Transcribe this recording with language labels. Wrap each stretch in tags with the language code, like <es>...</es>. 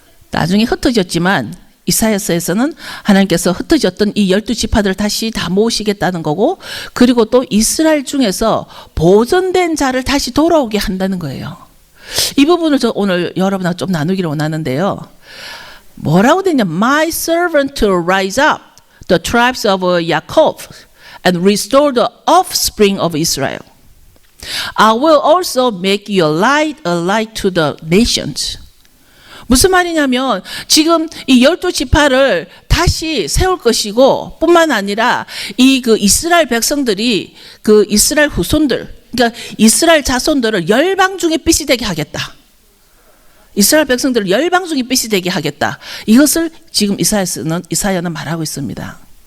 <ko>나중에 흩어졌지만 이사야서에서는 하나님께서 흩어졌던 이 12지파들을 다시 다 모으시겠다는 거고, 그리고 또 이스라엘 중에서 보존된 자를 다시 돌아오게 한다는 거예요. 이 부분을 저 오늘 여러분하고 좀 나누기를 원하는데요. 뭐라고 되냐?</ko> <en>My servant to rise up the tribes of Jacob and restore the offspring of Israel. I will also make you a light to the nations.</en> <ko>무슨 말이냐면 지금 이 12지파를 다시 세울 것이고, 뿐만 아니라 이 그 이스라엘 백성들이 그 이스라엘 후손들, 그러니까 이스라엘 자손들을 열방 중에 빛이 되게 하겠다. 이스라엘 백성들을 열방 중에 빛이 되게 하겠다. 이것을 지금 이사야는 말하고 있습니다.</ko>